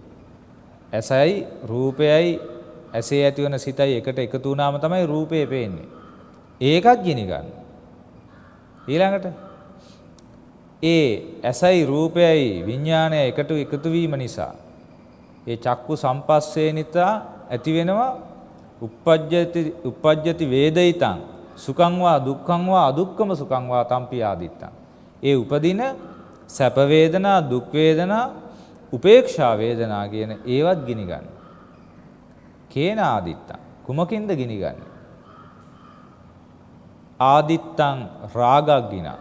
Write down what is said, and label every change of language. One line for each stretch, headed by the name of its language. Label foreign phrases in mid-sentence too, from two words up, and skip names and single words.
Sinhala: ඇසයි රූපයයි ඇසේ ඇතිවන සිතයි එකට එකතු වුණාම තමයි රූපේ පේන්නේ. ඒකත් ගිනි ගන්නවා. ඊළඟට ඒ ඇසයි රූපයයි විඥානයයි එකට එකතු වීම නිසා ඒ
Pali: චක්කු සම්පස්සේ
Sinhala: නිසා ඇති වෙනවා
Pali: uppajjati වේදිතං සුඛං වා දුක්ඛං වා අදුක්ඛම සුඛං වා තම්පි ආදිත්තං.
Sinhala: ඒ උපදින සැප වේදනා, දුක් වේදනා, උපේක්ෂා වේදනා කියන ඒවත් ගිනි ගන්න.
Pali: කේන ආදිත්තං.
Sinhala: කුමකින්ද ගිනි ගන්න?
Pali: ආදිත්තං රාගග්ගිනා.